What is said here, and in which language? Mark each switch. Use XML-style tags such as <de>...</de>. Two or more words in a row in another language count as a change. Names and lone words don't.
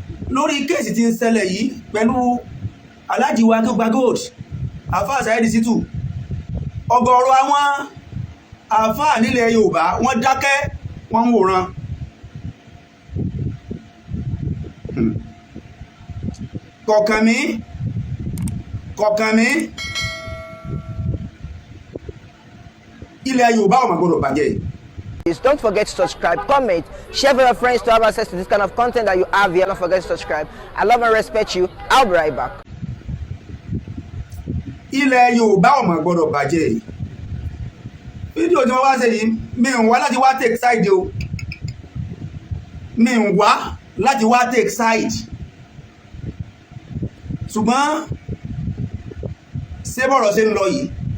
<yo>Lórí kéèsì tí ń ṣẹlẹ̀ yìí pẹ̀lú Alhaji wa tó gba gold, Alfa Saheed Shittu, ọ̀gọ̀rọ̀ àwọn àfáà nílẹ̀ Yorùbá, wọ́n dákẹ́, wọ́n ń wòran. Hmm. Kò kàn mí, kò kàn mí. Ilẹ̀ Yorùbá ò mà gbọdọ̀ bàjẹ́.</yo> <en>Please don't forget to subscribe, comment, share with your friends to have access to this kind of content that you have here. Don't forget to subscribe. I love and respect you. I'll be right back.</en> <yo>Ilẹ̀ Yorùbá ò mà gbọdọ̀ bàjẹ́. Fídíò tí wọ́n wá ṣe yìí, mi ò wá láti wá</yo> <en>take side</en> <yo>o. Mi ò wá láti wá</yo> <en>take side.</en> <yo>Ṣùgbọ́n ṣé bọ̀rọ̀ ṣe ń lọ yìí?</yo>